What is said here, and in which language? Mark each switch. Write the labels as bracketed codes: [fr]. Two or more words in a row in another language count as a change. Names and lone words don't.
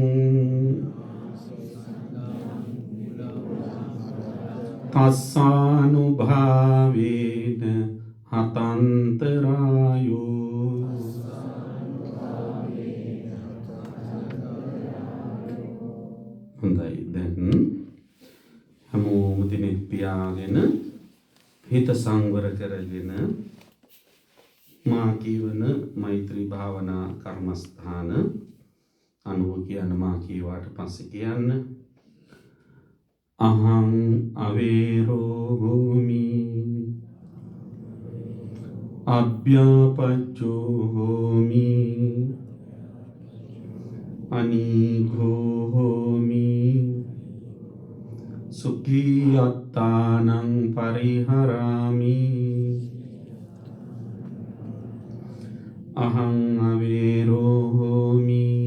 [pi] තස්සානුභාවේන හතන්තරායෝ [si] හොඳයි දැන් හැමෝම දිනෙත් පියාගෙන හිත සංවර කරගෙන මා කියවන මෛත්‍රී භාවනා කර්මස්ථාන අනුව කියන මා කීවාට පස්සේ කියන්න [pi] අහං අවේරෝ හෝමි අභ්‍යාපච්චෝ හෝමි අනීඝෝ හෝමි සුඛී අත්තානං පරිහරාමි අහං අවේරෝ හෝමි